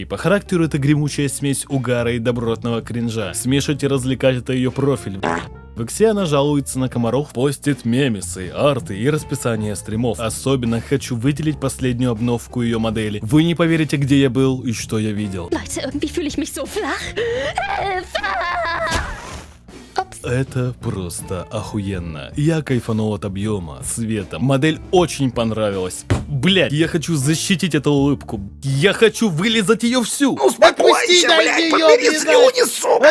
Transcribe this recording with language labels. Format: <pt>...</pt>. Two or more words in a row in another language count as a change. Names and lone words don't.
<ru>По характеру это гремучая смесь угара и добротного кринжа. Смешать и развлекать — это ее профиль. В Иксе она жалуется на комаров, постит мемесы, арты и расписание стримов. Особенно хочу выделить последнюю обновку ее модели. Вы не поверите, где я был и что я видел.</ru> <de>Leute, irgendwie fühle ich mich so flach.</de> <ru>Это просто охуенно. Я кайфанул от объема, цвета. Модель очень понравилась. Блять, я хочу защитить эту улыбку. Я хочу вылизать ее всю. Отпусти, блядь, подбери слюни, сука!</ru>